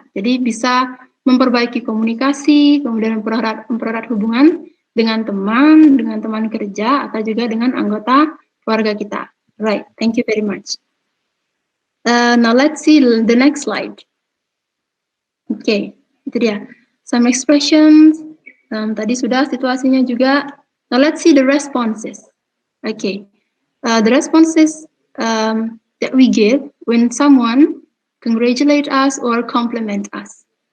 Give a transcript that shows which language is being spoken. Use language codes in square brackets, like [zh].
[id] Jadi bisa memperbaiki komunikasi, kemudian mempererat hubungan dengan teman kerja, atau juga dengan anggota keluarga kita. [en] Right, thank you very much. Now let's see the next slide. [id] Okay, itu dia. [en] Some expressions. [id] Tadi sudah situasinya juga. [en] Now let's see the responses. Okay, the responses that we give when someone congratulate us or compliment us.